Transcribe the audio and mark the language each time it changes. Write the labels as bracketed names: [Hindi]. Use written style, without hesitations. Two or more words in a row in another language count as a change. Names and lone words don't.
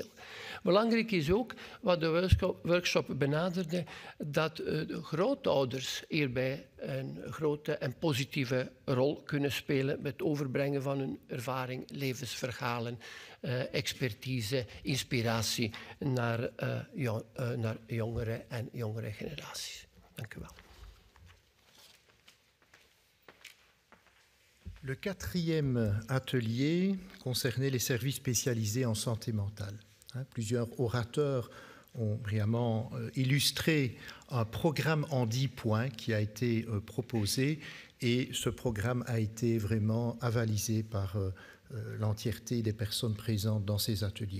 [Dutch] Belangrijk is ook, wat de workshop benaderde, dat de grootouders hierbij een grote en positieve rol kunnen spelen met het overbrengen van hun ervaring, levensverhalen, expertise, inspiratie naar jongere en jongere generaties. Dank u wel. [French] Le quatrième atelier concernait les services spécialisés en santé mentale. Plusieurs orateurs ont brillamment illustré un programme en 10 points qui a été proposé, et ce programme a été vraiment avalisé par l'entièreté des personnes présentes dans ces ateliers.